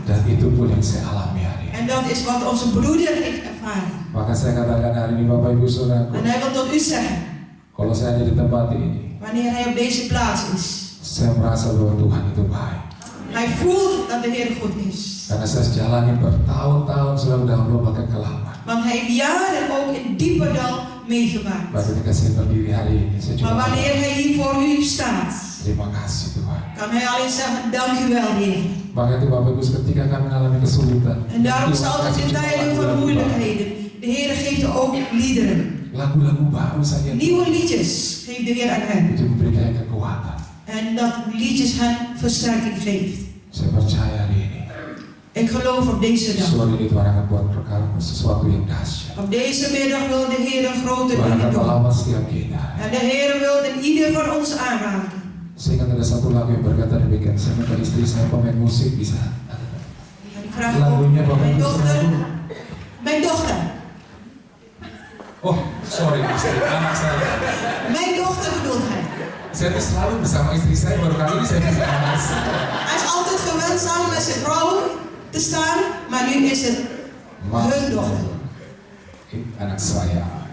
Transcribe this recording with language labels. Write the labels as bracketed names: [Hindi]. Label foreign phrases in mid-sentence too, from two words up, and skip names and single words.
[Indonesian] Dan itu pun yang saya alami hari ini. [Dutch] En dat is wat onze broeder heeft ervaren. [Indonesian] Maka saya katakan hari ini Bapak Ibu Saudaraku, [Dutch] En hij wil tot u zeggen, [Indonesian] kalau saya ada di tempat ini, [Dutch] wanneer hij op deze plaats is, [Indonesian] saya merasa bahwa Tuhan itu baik. [Dutch] hij voelt dat de Heer goed is. [Indonesian] Karena saya jalani bertahun-tahun sudah dalam lubang kekelaman. [Dutch] Want hij heeft jaren ook in diepe dal meegemaakt. [Indonesian] Maka ketika saya berdiri hari ini, saya [Dutch] Maar [Indonesian] cuma [Dutch] wanneer hij hier voor u staat, [Indonesian] terima kasih Tuhan. [Dutch] kan hij alleen zeggen, dank u wel, Heer. [Indonesian] Maka itu Bapak Ibu ketika kami mengalami kesulitan. [Dutch] En daarom [Indonesian] Tuhan [Dutch] zal het [Indonesian] kasih [Dutch] in [Indonesian] cuma [Dutch] tijden van [Indonesian] lagu-lagu [Dutch] moeilijkheden, de Heer geeft ook liederen. [Indonesian] baru. Lagu-lagu baru saja. [Dutch] Nieuwe liedjes geeft de Heer aan hen. [Indonesian] Itu memberikan kekuatan. [Dutch] En dat liedjes hen versterking geeft. [Indonesian] Saya percaya hari ini. [Dutch] Ik geloof op deze dag. [Indonesian] Suara ini Tuhan akan buat perkara sesuatu yang dahsyat. [Dutch] Op deze middag wil de Heer een grote [Indonesian] Tuhan [Dutch] dingen [Indonesian] akan [Dutch] doen. [Indonesian] melawat setiap kita. [Dutch] En de Heer wil in ieder van ons aanraken. [Indonesian] Saya ingat ada satu lagu yang berkata demikian. Saya minta istri saya pemain musik bisa. [Dutch] En ik vraag ook [Indonesian] Lagunya Bapak [Dutch] mijn [Indonesian] Ibu [Dutch] dochter. [Indonesian] Saudaraku. [Dutch] Mijn dochter. [Indonesian] Oh, sorry istri, anak saya. [Dutch] Mijn dochter bedoelt hij. [Indonesian] Saya tuh selalu bersama istri saya, baru kali ini saya bisa nangis. [Dutch] Hij is altijd gewend samen met zijn vrouwen te staan, maar nu is het hun dochter. [Indonesian] Anak saya.